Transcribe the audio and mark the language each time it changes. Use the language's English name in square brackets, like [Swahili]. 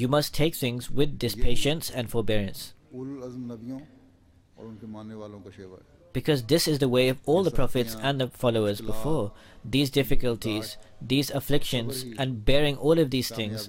[English] you must take things with this patience and forbearance. [Urdu] उल अज़्म नबियों और उनके मानने वालों का शेवा है [English] Because this is the way of all the prophets and the followers before. These difficulties, these afflictions, and bearing all of these things,